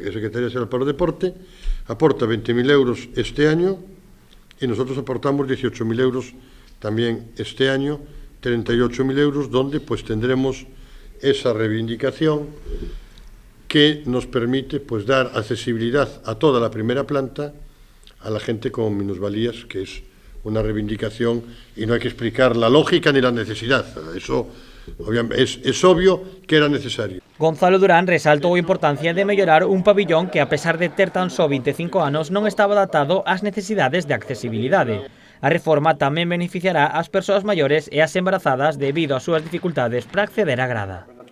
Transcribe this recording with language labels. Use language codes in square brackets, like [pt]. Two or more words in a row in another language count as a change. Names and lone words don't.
[es] La Secretaría General para el Deporte aporta 20.000 euros este año y nosotros aportamos 18.000 euros también este año, 38.000 euros, donde pues tendremos esa reivindicación que nos permite pues dar accesibilidad a toda la primera planta a la gente con minusvalías, que es una reivindicación y no hay que explicar la lógica ni la necesidad. Eso obviamente es obvio que era necesario. [gl] Gonzalo Durán resaltou a importancia de mellorar un pabillón que, a pesar de ter tan só 25 anos, non estaba adaptado ás necesidades de accesibilidade. A reforma tamén beneficiará ás persoas maiores e ás embarazadas debido ás súas dificultades para acceder á grada.